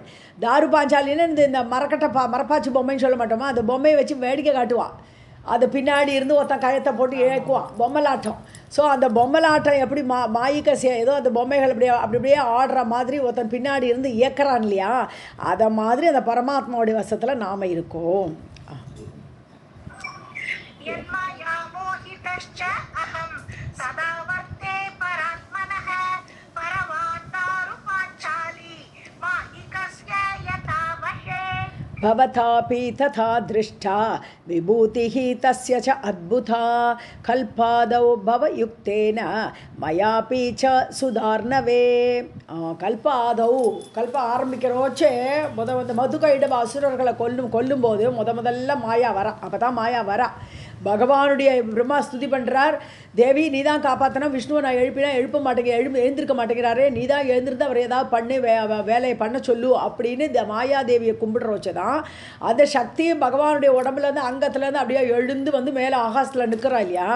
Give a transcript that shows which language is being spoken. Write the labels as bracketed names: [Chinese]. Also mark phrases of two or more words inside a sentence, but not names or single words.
[Tamil] தாரு பாஞ்சாலின்னு இந்த மரப்பாச்சி பொம்மைன்னு சொல்ல மாட்டோமா, அந்த பொம்மையை வச்சு வேடிக்கை காட்டுவான். அது பின்னாடி இருந்து ஒருத்தன் கயத்தை போட்டு இழக்குவான், பொம்மலாட்டம். ஸோ அந்த பொம்மலாட்டம் எப்படி மாயிக்க ஏதோ அந்த பொம்மைகள் அப்படியே ஆடுற மாதிரி ஒருத்தன் பின்னாடி இருந்து இயக்கிறான் இல்லையா, அதை மாதிரி அந்த பரமாத்மாவுடைய வசத்தில் நாம் இருக்கோம். [Sanskrit] भवतापि तथा दृष्टा विभूतिः तस्य च अद्भुता कल्पादौ भवयुक्तेन मयापि च सुधार्णवे. [Tamil] கல்பாதௌ கல்ப ஆரம்பிக்கிறோச்சே மதுகைடவ அசுரர்களை கொல்லும்போது முதல்ல மாயா வரா. அப்போ தான் மாயா வரா. பகவானுடைய பிரம்மா ஸ்துதி பண்ணுறார், தேவி நீ தான் காப்பாற்றணும், விஷ்ணுவை நான் எழுப்பினா எழுப்ப எழுந்திருக்க மாட்டேங்கிறாரே, நீ தான் எழுந்திருந்து அவர் ஏதாவது பண்ணு வேலையை பண்ண சொல்லு அப்படின்னு மாயாதேவியை கும்பிடுற வச்சு தான் அந்த சக்தியும் பகவானுடைய உடம்புலேருந்து அங்கத்துலேருந்து அப்படியே எழுந்து வந்து மேலே ஆகாசத்தில் நிற்கிறா இல்லையா.